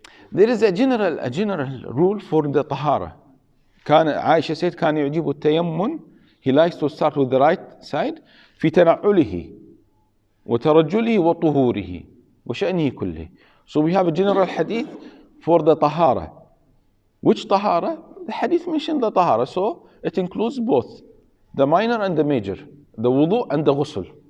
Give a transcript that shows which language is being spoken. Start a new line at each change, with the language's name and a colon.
English: There is a general rule for the tahara. Aisha said
Arabic: كان يعجب التيمم.
English: He likes to start with the right side
Arabic: في تنعله وترجله وطهوره وشأنه كله.
English: So we have a general hadith for the tahara. Which tahara? The hadith mentioned the tahara, so it includes both the minor and the major, the wudu and the ghusl.